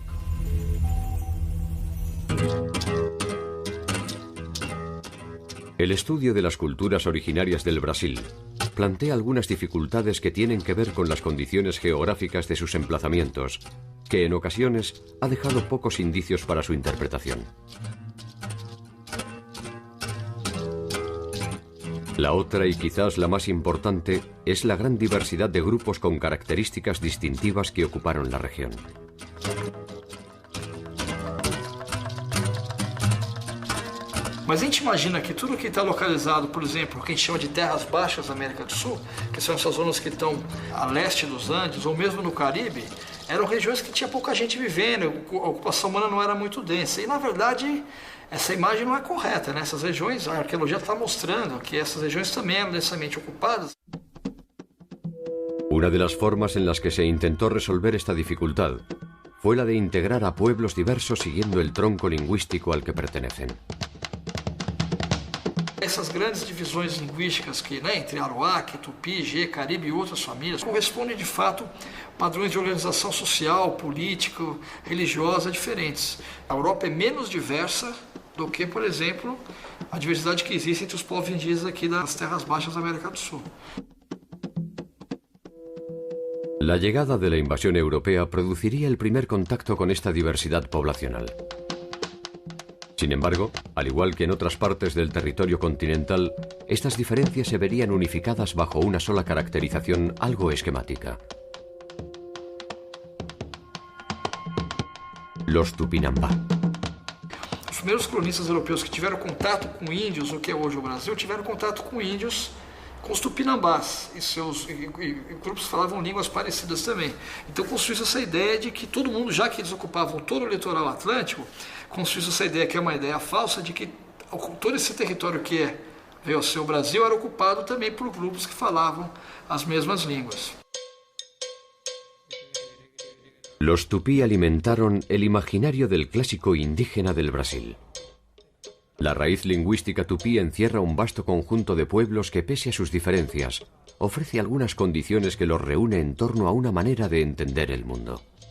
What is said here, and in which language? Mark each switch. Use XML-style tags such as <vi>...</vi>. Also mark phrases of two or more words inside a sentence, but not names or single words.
<es>El estudio de las culturas originarias del Brasil plantea algunas dificultades que tienen que ver con las condiciones geográficas de sus emplazamientos, que en ocasiones ha dejado pocos indicios para su interpretación. La otra, y quizás la más importante, es la gran diversidad de grupos con características distintivas que ocuparon la región.</es> <pt>Mas a gente imagina que tudo que está localizado, por exemplo, o que a gente chama de terras baixas da América do Sul, que são essas zonas que estão a leste dos Andes, ou mesmo no Caribe, eram regiões que tinha pouca gente vivendo, a ocupação humana não era muito densa. E, na verdade, essa imagem não é correta, né? Essas regiões, a arqueologia está mostrando que essas regiões também eram densamente ocupadas.</pt> <es>Una de las formas en las que se intentó resolver esta dificultad fue la de integrar a pueblos diversos siguiendo el tronco lingüístico al que pertenecen.</es> <pt>Essas grandes divisões linguísticas que, entre Arawak, Tupi, Gê, Caribe e outras famílias correspondem de fato a padrões de organização social, política, religiosa diferentes. A Europa é menos diversa do que, por exemplo, a diversidade que existe entre os povos indígenas aqui das terras baixas da América do Sul.</pt> <es>La llegada de la invasión europea produciría el primer contacto con esta diversidad poblacional. Sin embargo, al igual que en otras partes del territorio continental, estas diferencias se verían unificadas bajo una sola caracterización algo esquemática. Los Tupinambá.</es> <pt>Os primeiros cronistas europeus que tiveram contato com índios, o que é hoje o Brasil, tiveram contato com índios, com os tupinambás, e grupos falavam línguas parecidas também. Então construiu essa ideia de que todo mundo, já que eles ocupavam todo o litoral atlântico, construiu essa ideia, que é uma ideia falsa, de que todo esse território que veio a ser o Brasil era ocupado também por grupos que falavam as mesmas línguas.</pt> <es>Los tupí alimentaron el imaginario del clásico indígena del Brasil. La raíz lingüística tupí encierra un vasto conjunto de pueblos que, pese a sus diferencias, ofrece algunas condiciones que los reúne en torno a una manera de entender el mundo.</es>